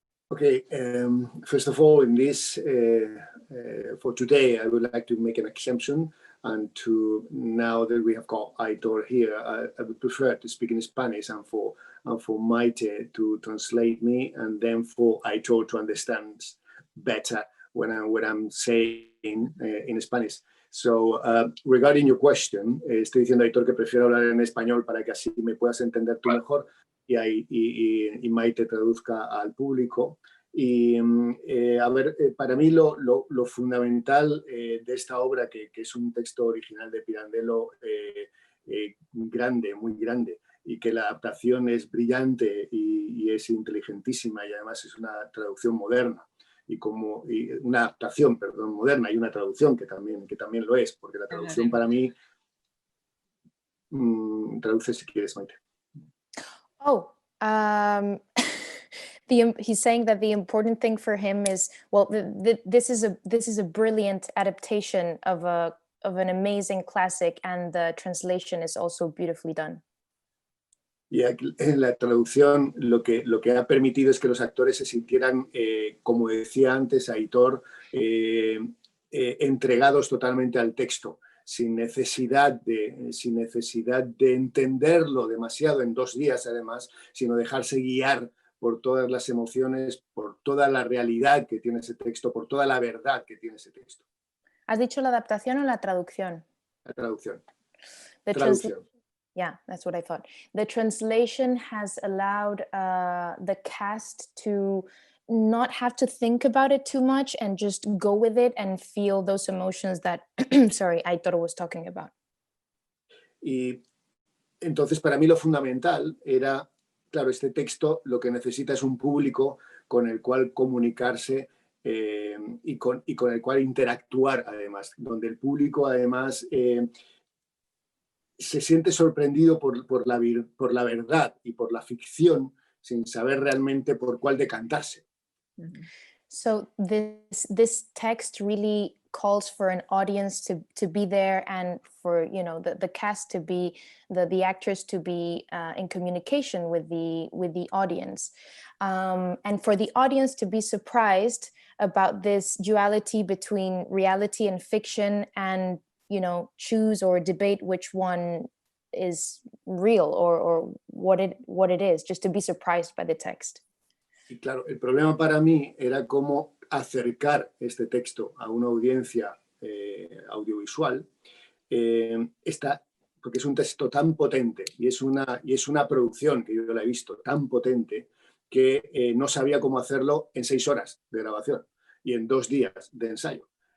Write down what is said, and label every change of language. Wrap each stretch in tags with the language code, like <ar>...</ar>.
<en>Okay, first of all, in this, for today, I would like to make an exemption. And now that we have got Aitor here, I would prefer to speak in Spanish and for Maite to translate me, and then for Aitor to understand better when I'm saying in Spanish. So, regarding your question,</en> <es>estoy diciendo a Aitor que prefiero hablar en español para que así me puedas entender tú mejor y Maite traduzca al público. Y a ver, para mí lo fundamental de esta obra, que es un texto original de Pirandello grande, muy grande, y que la adaptación es brillante y es inteligentísima, y además es una traducción moderna, y una adaptación, perdón, moderna, y una traducción que también lo es, porque la traducción para mí, traduce si quieres, Maite. Oh,</es> <en>He's saying that the important thing for him is, well, this is a brilliant adaptation of an amazing classic, and the translation is also beautifully done.</en> <es>Y aquí, en la traducción lo que ha permitido es que los actores se sintieran, como decía antes Aitor, entregados totalmente al texto, sin necesidad de entenderlo demasiado en 2 días además, sino dejarse guiar por todas las emociones, por toda la realidad que tiene ese texto, por toda la verdad que tiene ese texto. ¿Has dicho la adaptación o la traducción? La traducción. Traducción.</es> <en>Yeah, that's what I thought. The translation has allowed the cast to not have to think about it too much and just go with it and feel those emotions that, sorry, Aitor was talking about.</en> <es>Y entonces para mí lo fundamental era, claro, este texto lo que necesita es un público con el cual comunicarse y con el cual interactuar además, donde el público además se siente sorprendido por la verdad y por la ficción sin saber realmente por cuál decantarse.</es> <en>So this text really calls for an audience to be there, and for, you know, the cast to be, the actors to be in communication with the audience, and for the audience to be surprised about this duality between reality and fiction, and, you know, choose or debate which one is real or what it is, just to be surprised by the text.</en> <es>Y claro, el problema para mí era cómo acercar este texto a una audiencia audiovisual, porque es un texto tan potente y es una producción que yo la he visto tan potente que no sabía cómo hacerlo en 6 horas de grabación y en 2 días de ensayo.</es>